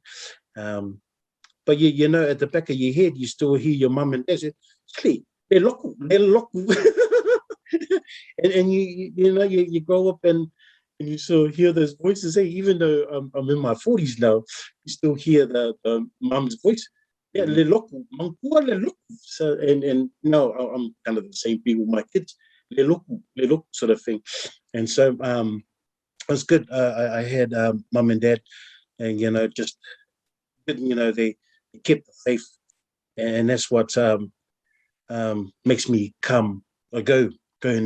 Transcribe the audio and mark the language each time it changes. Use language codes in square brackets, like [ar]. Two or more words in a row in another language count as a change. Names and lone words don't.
[en] But at the back of your head, you still hear your mum and dad say, "Hey, they're local." and you grow up and you still hear those voices. Hey, even though I'm in my 40s now, you still hear the mum's voice. Yeah, le loku, mangkua le loku. So, and no, I'm kind of the same thing with my kids, le loku sort of thing. And so, it was good. I had mum and dad, and just they kept the faith, and that's what makes me go and